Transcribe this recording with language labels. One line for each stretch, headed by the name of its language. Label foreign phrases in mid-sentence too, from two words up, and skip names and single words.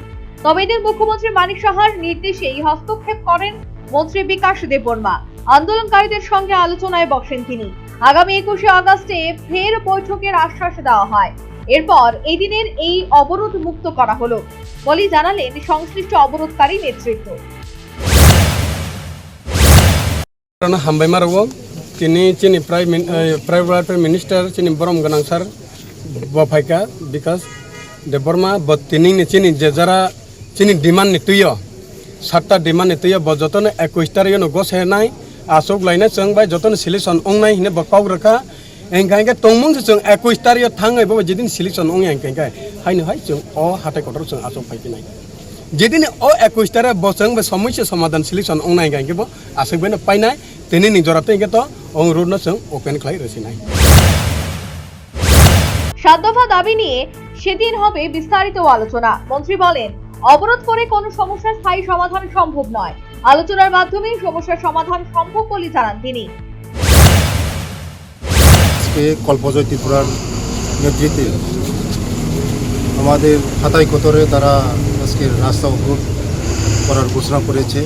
Bangla: তবে এদের মুখ্যমন্ত্রী মানিক সাহার নির্দেশেই হস্তক্ষেপ করেন মন্ত্রী বিকাশ দেববর্মা। আন্দোলনকারীদের সঙ্গে আলোচনায় বসেন তিনি। আগামী 21 আগস্টে ফের বৈঠকের আশ্বাস দেওয়া হয়। এরপর এই দিনের এই অবরোধ মুক্ত করা হলো বলে জানালেন সংশ্লিষ্ট অবরোধকারী নেতৃত্ব।
Kok Borok: हामबायमाराव दिनै जोंनि
English: prime minister
Kok Borok: जोंनि बरम गोनां सार बफायका बिकास देबबर्मा दिनै जोंनि जेजारा जोंनि डिमान्ड नितुयो 7टा डिमान्ड नितुयो जतन 21 तारिख गसायनाय आसोक लायनाय जों बाय जतन सिलेक्शन अंनाय हिने बपाव रखा एंगायगा तंमंग जों 21 तारिख थाङै बा जेदिन सिलेक्शन अंग एंगायगा हायनो हाय जों अ हाथाय कटर जों आसोक फायफिनाय जेदिन अ 21 तारिख बसं बे समस्या समाधान सिलेक्शन अंनाय गायगेबो आसोक बेनो पायनाय दिनै निजराते गेतो अनुरोध जों ओपेन खालाय रसिनाय।
Bangla: 7 দফা দাবি নিয়ে সেদিন হবে বিস্তারিত আলোচনা। মন্ত্রী বলেন, অবরোধ করে কোনো সমস্যার স্থায়ী সমাধান সম্ভব নয়, আলোচনার মাধ্যমে সমস্যার সমাধান সম্ভব বলে জানান তিনি। কল্পজয় ত্রিপুরার নেতৃত্বে আমাদের
Kok Borok: হাতাই কতরে
Bangla: তারা আজকে রাস্তা অবরোধ করার ঘোষণা করেছে।